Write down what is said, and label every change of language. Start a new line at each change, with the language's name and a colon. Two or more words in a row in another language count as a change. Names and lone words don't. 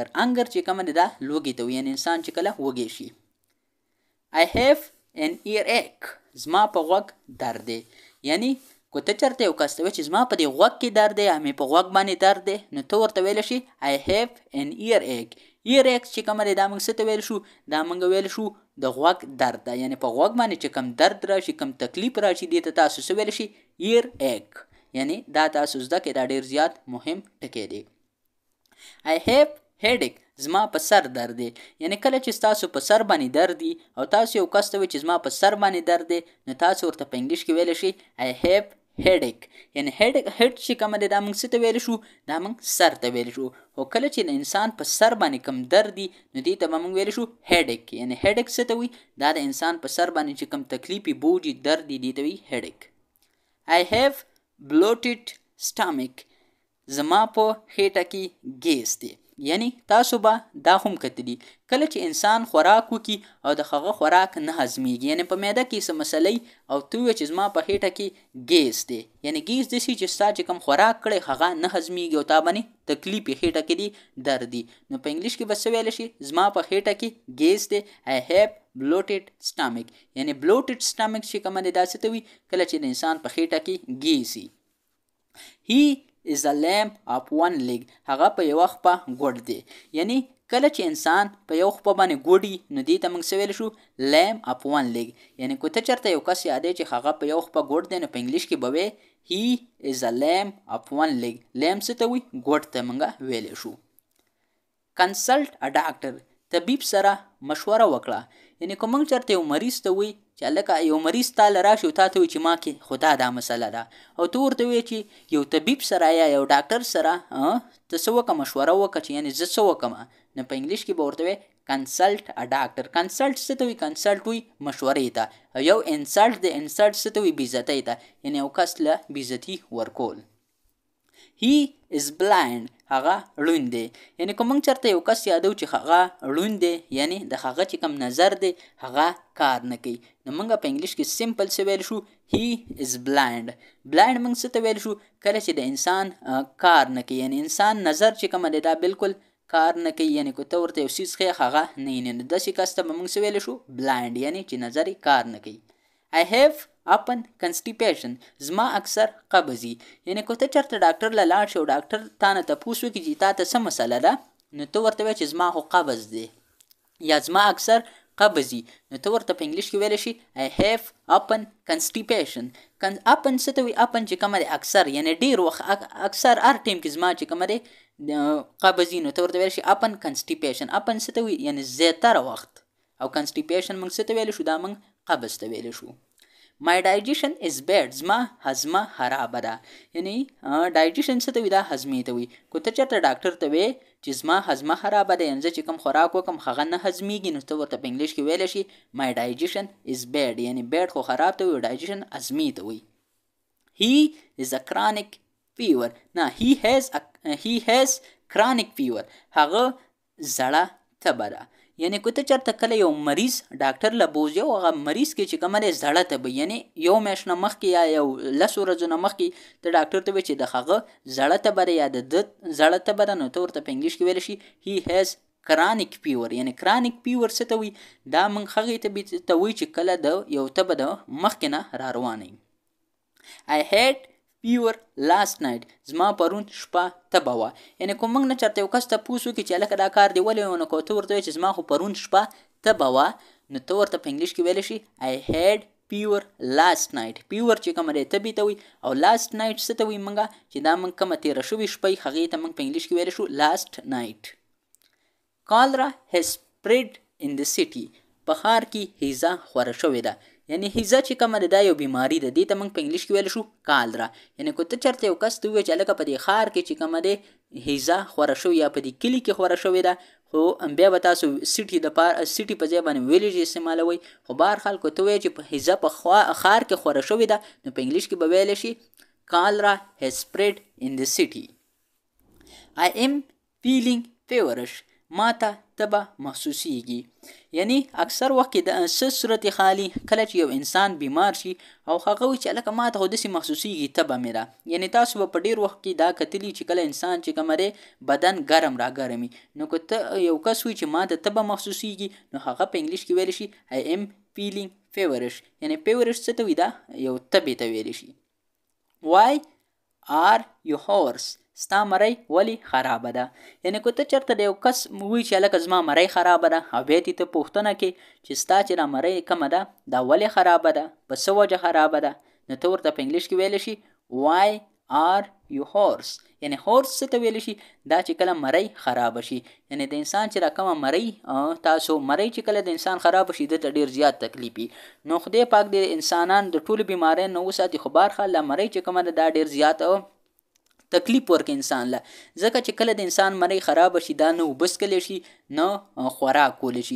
Pashto: anger چې کومه ده دا لوږې ته وایي، یعنې انسان چې کله وږی شي.
English: I have an earache.
Pashto: زما په غوږ درد دی. یعنې که ته چېرته یو کس ته وایي چې زما په دې غوږ کې درد دی یا مې په غوږ باندې درد دی، نو ته ورته ویلی شي
English: I have an earache.
Pashto: earache چې کومه دی دا موږ څه ته ویلی شو؟ دا موږ ویلی شو د غوږ درد ده. یعنې په غوږ باندې چې کم درد راشي، کم تکلیف راشي، دې ته تاسو څه ویلی شي؟
English: earache.
Pashto: یعنې دا تاسو زده کړئ، دا ډېر زیات مهم ټکی دی.
English: I have headache.
Pashto: زما په سر درد دی. یعنې کله چې ستاسو په سر باندې درد دی او تاسو یو کس ته وایي چې زما په سر باندې درد دی، نو تاسو ورته په انګلیش کې ویلی شي
English: I have headache.
Pashto: یعنې head چې کومه دی دا موږ څه ته ویلی شو؟ دا موږ سر ته ویلی شو. خو کله چې د انسان په سر باندې کم درد دی نو دې ته به موږ ویلی شو headache. یعنې headache څه ته وایي؟ دا د انسان په سر باندې چې کم تکلیف بوج درد دی دې ته وایي headache.
English: I have bloated stomach.
Pashto: زما په خېټه کې ګیس دی. یعنی تاسو به دا هم کتلی کله چې انسان خوراک وکي او د هغه خوراک نه هضمیږي، یعنی په معده کې څه مسلې او ته وایې چې زما په خېټه کې ګیس دی، یعنی ګیس داسې چې ستا چې کوم خوراک کړی هغه نه هضمیږي او تا باندې تکلیف یې خېټه کې دی، درد دی، نو په انګلیش کې به څه ویلی شي؟ زما په خېټه کې ګیس دی.
English: I have bloated stomach.
Pashto: یعنی
English: bloated stomach
Pashto: چې کومه دی دا څه ته وایي؟ کله چې د انسان په خېټه کې ګیس وي.
English: He is a lamb of one leg.
Pashto: هغه په یوه خپه ګوډ دی. یعنی کله چې انسان په یو خپه باندې ګوډي نو دې ته موږ څه ویلی شو؟
English: lamb of one leg.
Pashto: یعنی که ته چېرته یو کس یادوي چې هغه په یو خپه ګوډ دی نو په انګلیش کې به وایې
English: he is a lamb of one leg.
Pashto: lamb څه ته وایي؟ ګوډ ته موږ ویلی شو.
English: consult a doctor.
Pashto: طبیب سره مشوره وکړه. یعنی که موږ چېرته یو مریض ته وایي چې هلکه یو مریض تا له راشي او تا ته وایي چې ما کې خو دا مسله ده، او ته ورته وایې چې یو طبیب سره یا یو ډاکټر سره ته څه وکړه؟ مشوره وکړه چې یعنې زه څه وکړم، نو په انګلیش کې به ورته وایې
English: consult a doctor.
Pashto: consult څه ته وایي؟ consult وایي مشورې ته، او یو insult دی. insult څه ته وایي؟ بېعزتۍ ته، یعنې یو کس له بېعزتي ورکول.
English: He is blind.
Pashto: هغه ړوند دی. یعنې که موږ چېرته یو کس یادو چې هغه ړوند دی، یعنې د هغه چې کوم نظر دی هغه کار نه کوي، نو موږ په انګلیش کې سمپل څه ویلی شو؟
English: He is blind.
Pashto: blind موږ څه ته ویلی شو؟ کله چې د انسان کار نه کوي، یعنې انسان نظر چې کومه دی دا بالکل کار نه کوي، یعنې که ته ورته یو څیز ښیې هغه نه ویني، نو داسې کس ته به موږ څه ویلی شو؟ blind. یعنې چې نظر یې کار نه کوي.
English: I have often constipation.
Pashto: زما اکثر قبضي. یعنې که ته چېرته ډاکټر له لاړ شي او ډاکټر تا نه تپوس وکړي چې تا ته څه مسله ده، نو ته ورته وایې چې زما خو قبض دی یا زما اکثر قبضي، نو ته ورته په انګلیش کې ویلی شي
English: I have often constipation.
Pashto: often څه ته وایي؟ often چې کومه دی اکثر، یعنې ډېر وخت، اکثر هر ټایم کې زما چې کومه دی قبضي، نو ته ورته ویلی شي
English: often constipation.
Pashto: often څه ته وایي؟ یعنې زیاتره وخت. او constipation موږ څه ته ویلی شو؟ دا موږ قبض ته ویلی شو.
English: My digestion is bad.
Pashto: زما هضمه خرابه ده. یعنی ډایجیشن څه ته وي؟ دا هضمې ته وي. که ته چېرته ډاکټر ته وې چې زما هضمه خرابه ده، یعنې زه چې کوم خوراک وکړم هغه نه هضمېږي، نو ته ورته په انګلیش کې ویلی شي
English: my digestion is bad.
Pashto: یعنې bad خو خراب ته وي، ډایجیشن هضمې ته وي.
English: He is a chronic fever. نه he has chronic fever.
Pashto: هغه زړه تبه ده. یعنی که ته چېرته کله یو مریض ډاکټر له بوځي او هغه مریض کې چې کومه دی زړه تبه، یعنې یو میاشت نه مخکې یا یو 10 ورځو نه مخکې ته ډاکټر ته وایې چې د هغه زړه تبه ده یا د ده زړه تبه ده، نو ته ورته په انګلیش کې ویلی شي
English: he has chronic fever.
Pashto: یعنی
English: chronic fever
Pashto: څه ته وي؟ دا موږ هغې تبې ته وایي چې کله د یو تبه د مخکې نه را روانه وي.
English: I had fever last night.
Pashto: زما پرون شپه تبه وه. یعنې که موږ نه چېرته یو کس تپوس وکړي چې هلکه دا کار دې ولې و، نو که ته ورته وایې چې زما خو پرون شپه تبه وه، نو ته ورته په انګلیش کې ویلی شي
English: I had fever last night.
Pashto: fever چې کومه دی تبې ته وي، او
English: last night
Pashto: څه ته وایي موږ چې دا موږ کومه تېره شوې شپه وي هغې ته موږ په انګلیش کې ویلی شو
English: last night. Cholera has spread in the city.
Pashto: په ښار کې هیزه خوره شوې ده. یعنی هیزه چې کومه ده دا یو بیماري ده، دې ته موږ په انګلیش کې ویلی شو کالرا. یعنی که ته چېرته یو کس ته ووایې چې هلکه په دې ښار کې چې کومه دی هیزه خوره شوې یا په دې کلي کې خوره شوې ده، خو بیا به تاسو سیټي په ځای باندې ویلیج استعمالوئ. خو بهرحال که ته وایې چې په هیزه په ښار کې خوره شوې ده، نو په انګلیش کې به ویلی شي کالرا
English: has spread in the city. I am feeling feverish.
Pashto: ما ته تبه محسوسیږي. یعنی اکثر وخت کې د څه صورت حالي کله چې یو انسان بیمار شي او هغه وایي چې هلکه ما ته خو داسې محسوسیږي تبه مې ده. یعنی تاسو به په ډېر وخت کې دا کتلي چې کله انسان چې کومه دی بدن ګرم را ګرمي، نو که ته یو کس وایي چې ما ته تبه محسوسیږي، نو هغه په انګلیش کې ویلی شي
English: I am feeling feverish.
Pashto: یعنی feverish څه ته وي؟ دا یو تبې ته ویلی شي.
English: Why are you hoarse؟
Pashto: ستا مرۍ ولې خرابه ده؟ یعنې که ته چېرته د یو کس وایي چې هلکه زما مرۍ خرابه ده، او بیا دې ته پوښتنه کوي چې ستا چې دا مرۍ کومه ده دا ولې خرابه ده، په څه وجه خرابه ده، نو ته ورته په انګلیش کې ویلی شي
English: why are you hoarse.
Pashto: یعنې hoarse څه ته ویلی شي؟ دا چې کله مرۍ خرابه شي. یعنې د انسان چې دا کومه مرۍ چې کله د انسان خرابه شي ده ته ډېر زیات تکلیف وي. نو خدای پاک د انسانان د ټولو بیماریو نه وساتي، خو بهرحال دا مرۍ چې کومه ده دا ډېر زیات تکلیف ورکړي انسان له، ځکه چې کله د انسان مرۍ خرابه شي دا نه اوبه څښلی شي نه خوراک کولی شي.